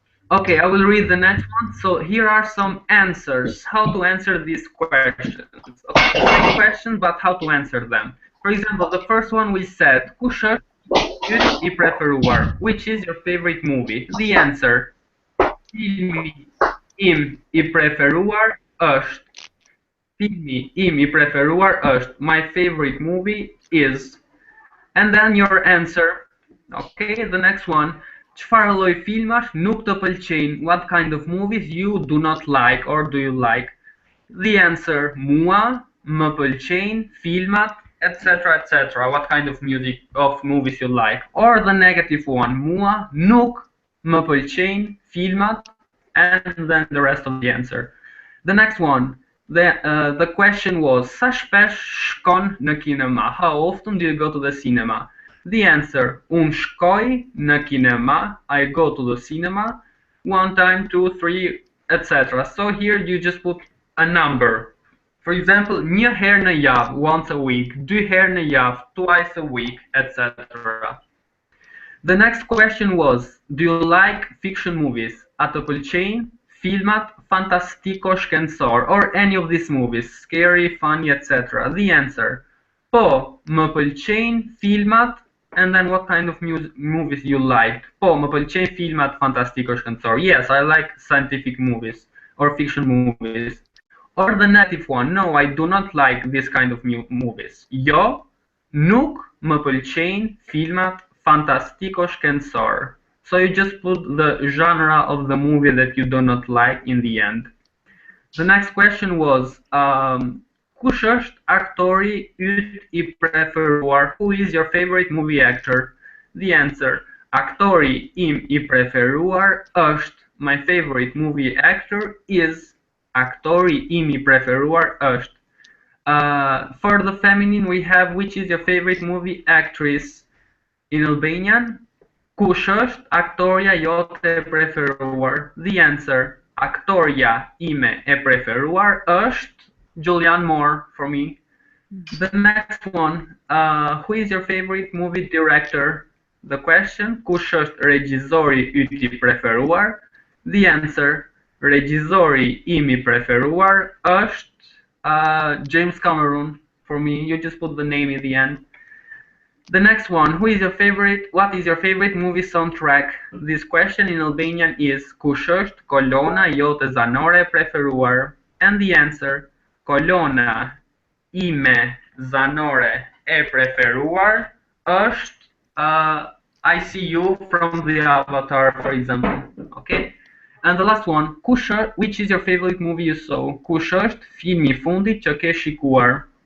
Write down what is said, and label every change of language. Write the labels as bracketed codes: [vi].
[en] Okay, I will read the next one. So here are some answers. How to answer these questions. Okay, same question, but how to answer them. For example, the first one we said, [sq] kush është I preferuar? [en] Which is your favorite movie? The answer, [sq] filmi im I preferuar është. Filmi im I preferuar është. [en] My favorite movie is. And then your answer. Okay, the next one. [sq] Çfarë lloj filmash nuk të pëlqejnë? [en] What kind of movies you do not like or do you like? The answer, [sq] mua, më pëlqejnë filmat, etc., etc. [en] What kind of movies you like? Or the negative one, [sq] mua, nuk, më pëlqejnë filmat, [en] and then the rest of the answer. The next one, the question was, [sq] sa shpesh shkon në kinema? [en] How often do you go to the cinema? The answer, [sq] unë shkoj në kinema, [en] I go to the cinema, 1 time, 2, 3, etc. So here you just put a number. For example, [sq] një herë në javë, [en] once a week, 2 [sq] herë në javë, [en] twice a week, etc. The next question was, do you like fiction movies? [sq] A të pëlqejnë filmat fantastiko-shkencor, [en] or any of these movies, scary, funny, etc. The answer, [sq] po, më pëlqejnë filmat. [en] And then what kind of movies you liked? [sq] Po, më pëlqejnë filmat fantastiko-shkencor. [en] Yes, I like scientific movies or fiction movies. Or the negative one, no, I do not like this kind of movies. [sq] Jo, nuk më pëlqejnë filmat fantastiko-shkencor. [en] So you just put the genre of the movie that you do not like in the end. The next question was, [sq] kush është aktori yt I preferuar? [en] Who is your favorite movie actor? The answer, [sq] aktori im I preferuar është, [en] my favorite movie actor is, [sq] aktori im I preferuar është. [en] For the feminine we have, which is your favorite movie actress? In Albanian, [sq] kush është aktoria jote e preferuar? [en] The answer, [sq] aktoria ime e preferuar është Julianne Moore [en] for me. The next one, who is your favorite movie director? The question, [sq] kush është regjizori yti I preferuar? [en] The answer, [sq] regjizori im I preferuar është James Cameron. [en] For me, you just put the name in the end. The next one, what is your favorite movie soundtrack? This question in Albanian is [sq] kush është kolona jote zanore e preferuar? [en] And the answer, [sq] kolona ime zanore e preferuar është I See You from the Avatar, [en] for example. Okay? And the last one, which is your favorite movie you saw? [sq] Kush është filmi I fundit që ke shikuar?